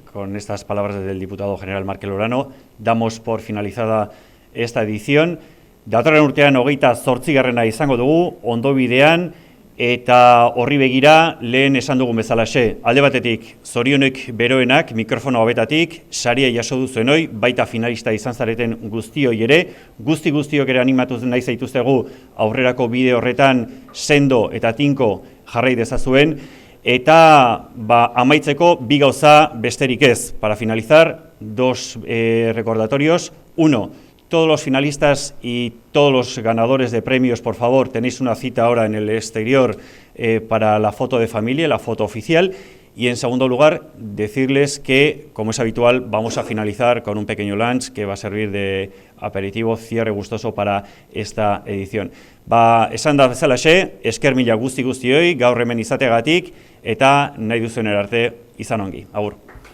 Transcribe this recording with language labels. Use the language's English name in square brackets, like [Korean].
[Spanish] Con estas palabras del diputado general Markel Orano, damos por finalizada esta edición. [Basque] Datorren urtean 28. izango dugu, ondo bidean, eta horri begira lehen esan dugun bezalaxe, alde batetik zorionek beroenak mikrofono hobetatik, saria jaso duzuenoi, baita finalista izan zareten guztioi ere, guztiok ere animatu nahi zaituztegu aurrerako bide horretan sendo eta tinko jarrai dezazuen, eta amaitzeko bi gauza besterik ez. [Spanish] Para finalizar, 2 recordatorios. 1. Todos los finalistas y todos los ganadores de premios, por favor, tenéis una cita ahora en el exterior para la foto de familia, la foto oficial. Y en segundo lugar, decirles que, como es habitual, vamos a finalizar con un pequeño lunch que va a servir de aperitivo, cierre gustoso para esta edición. [Basque] Esan da bezalaxe, esker mila guztioi, gaur hemen izateagatik, eta nahi duzuen arte izan ongi. Agur.